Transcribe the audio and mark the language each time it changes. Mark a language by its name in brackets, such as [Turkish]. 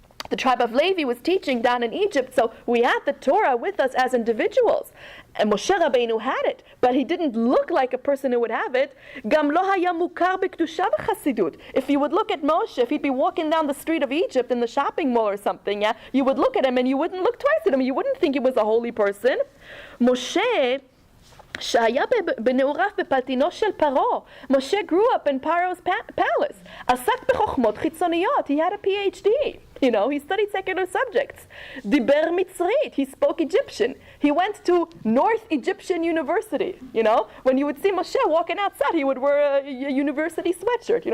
[English] The tribe of Levi was teaching down in Egypt, so we had the Torah with us as individuals. And Moshe Rabbeinu had it, but he didn't look like a person who would have it. Gam lo haya mukar b'kedusha v'chasidut. If you would look at Moshe, if he'd be walking down the street of Egypt in the shopping mall or something, yeah, you would look at him and you wouldn't look twice at him. You wouldn't think he was a holy person. [Hebrew] Moshe שהיה בנעוריו בפלטינו של פרעה. [English] Moshe grew up in Paro's palace. [Hebrew] עסק בחוכמות חיצוניות. [English] He had a PhD. He studied secular subjects. [Hebrew] דיבר מצרית. [English] He spoke Egyptian. He went to North Egyptian University. When you would see Moshe walking outside, he would wear a university sweatshirt.